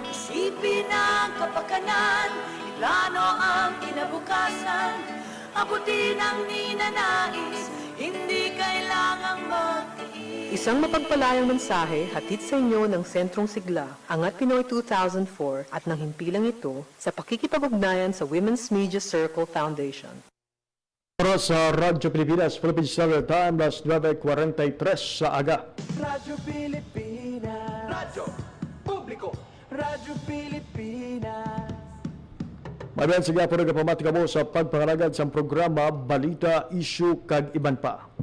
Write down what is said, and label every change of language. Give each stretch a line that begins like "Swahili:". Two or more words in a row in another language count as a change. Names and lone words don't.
Filipino: Isipin ang kapakanan, iplano ang kinabukasan, abutin ang ninanais, hindi kailangang magtiis. Isang mapagpalayang mensahe hatid sa inyo ng Sentrong Sigla, Angat Pinoy 2004 at ng himpilang ito sa pakikipag-ugnayan sa Women's Media Circle Foundation.
Hiligaynon: Oras sa Radyo Pilipinas, Philippine Standard Time, las 9:43 sa aga. Radyo Pilipinas, Radyo Publiko, Radyo Pilipinas. Mabiyan sige po nagapamati ka mo sa pagpangalagad sa programa Balita, Issue, kag iban pa.